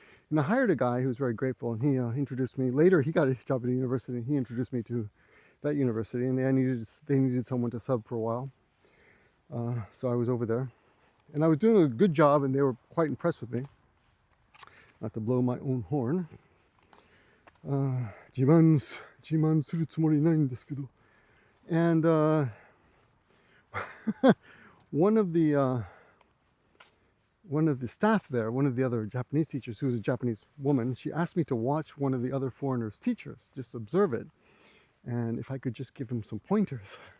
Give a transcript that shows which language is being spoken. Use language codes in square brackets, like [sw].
[en] And I hired a guy who was very grateful, and he introduced me. Later, he got a job at a university, and he introduced me to that university, and they needed someone to sub for a while. So I was over there, and I was doing a good job, and they were quite impressed with me. Not to blow my own horn. [ja] 自慢するつもりないんですけど. [en] And one of the staff there, one of the other Japanese teachers, who was a Japanese woman, she asked me to watch one of the other foreigners' teachers, just observe it, and if I could just give him some pointers.